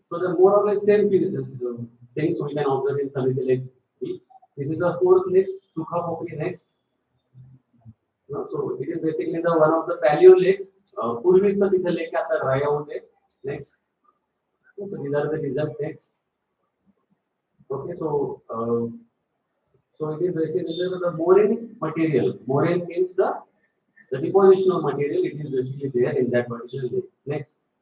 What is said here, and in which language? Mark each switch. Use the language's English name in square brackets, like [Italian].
[English] So the more or less same things we can observe in Samiti Lake. This is the fourth lake, Sukha Popri next. So it is basically the one of the paleo lake. [Marathi] पूर्वीचं तिथे लेक आता [English] dry out [Marathi] आहे. [English] Next. So these are the results next. Okay, so it is basically the moraine material. Moraine means the depositional material. It is basically there in that particular lake. Next.